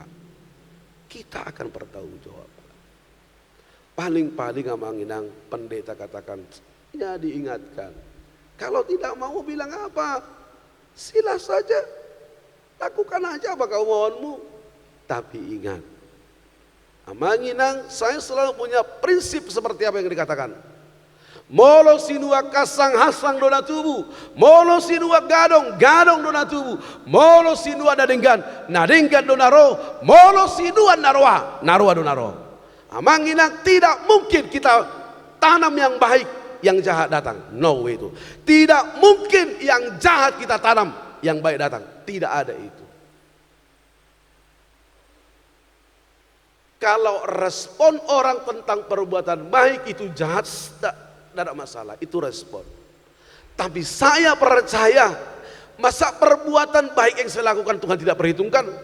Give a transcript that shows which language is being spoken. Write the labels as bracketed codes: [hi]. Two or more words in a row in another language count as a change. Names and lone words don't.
[id] Kita akan bertanggungjawab. Paling-paling amanginang pendeta katakan, ya diingatkan. Kalau tidak mau bilang apa, sila saja. Lakukan aja apa kemauanmu. Tapi ingat, amanginang saya selalu punya prinsip seperti apa yang dikatakan. [bbc] Molo sinua kasang hasang dona tubuh, molo sinua gadong dona tubuh, molo sinua nadenggan dona roh, molo sinua narwa dona roh. [id] Amanginang tidak mungkin kita tanam yang baik, yang jahat datang. [en] No way itu. [id] Tidak mungkin yang jahat kita tanam, yang baik datang. Tidak ada itu. Kalau respon orang tentang perbuatan baik itu jahat, tidak ada masalah, itu respon. Tapi saya percaya, masa perbuatan baik yang saya lakukan Tuhan tidak perhitungkan?